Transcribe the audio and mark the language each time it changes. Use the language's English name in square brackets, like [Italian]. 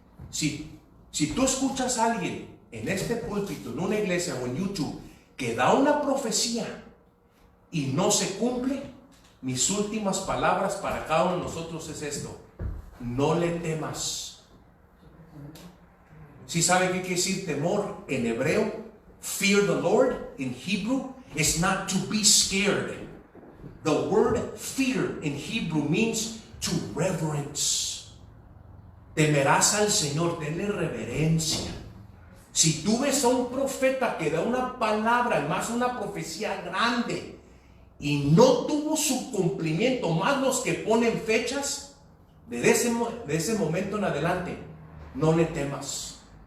[Spanish] Si tú escuchas a alguien en este púlpito, en una iglesia o en YouTube, que da una profecía y no se cumple, mis últimas palabras para cada uno de nosotros es esto: no le temas. ¿Sí sabe qué quiere decir temor en hebreo? [English] Fear the Lord in Hebrew is not to be scared. The word fear in Hebrew means to reverence. [Spanish] Temerás al Señor, tenle reverencia. Si tú ves a un profeta que da una palabra, más una profecía grande, y no tuvo su cumplimiento, más los que ponen fechas, de ese momento en adelante, no le temas.